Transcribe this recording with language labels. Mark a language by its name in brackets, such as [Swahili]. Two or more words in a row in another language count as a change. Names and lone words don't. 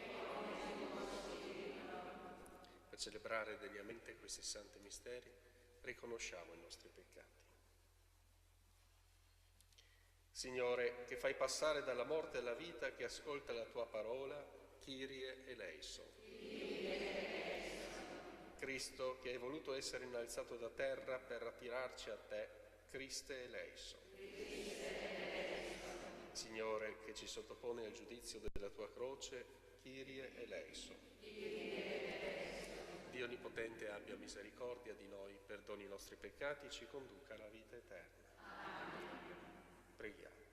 [Italian] Per celebrare degnamente questi santi misteri, riconosciamo i nostri peccati. Signore, che fai passare dalla morte alla vita chi ascolta la tua parola, [Greek] Κύριε ἐλέησον. [Italian] Cristo, che hai voluto essere innalzato da terra per attirarci a te, [Greek] Χριστὲ ἐλέησον. [Italian] Signore, che ci sottopone al giudizio della tua croce, [Greek] Κύριε ἐλέησον. [Italian] Dio Onnipotente abbia misericordia di noi, perdoni i nostri peccati e ci conduca alla vita eterna. Preghiamo.